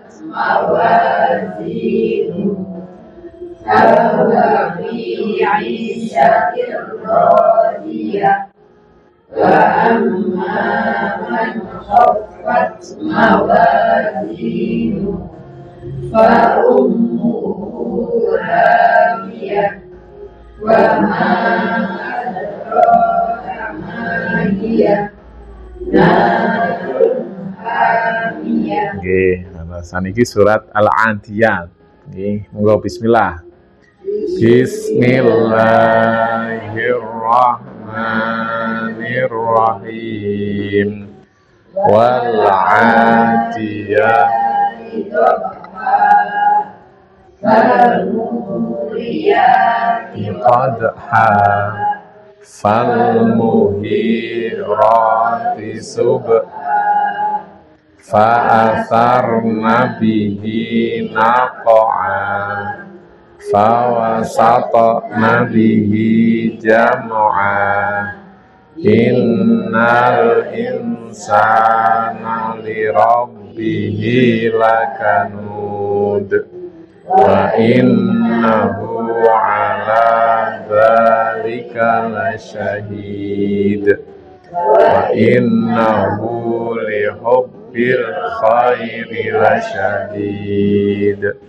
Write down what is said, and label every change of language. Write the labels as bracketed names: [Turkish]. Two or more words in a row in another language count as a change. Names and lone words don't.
[Arabic] موازينه فهو في عيشة راضية وأما من خفت موازينه فأمه هاوية وما أدراك ما هيه نار حامية. [Javanese] Nggih, saniki surat Al-Adiyat. Nggih, monggo bismillah. [Arabic] Bismillahirrahmanirrahim. والعاديات قدحا فالمغيرات صبحا فأثرن به نقعا فوسطن به جمعا إن الإنسان لربه لكنود وإنه على ذلك لشهيد وإنه لحب الخير لشديد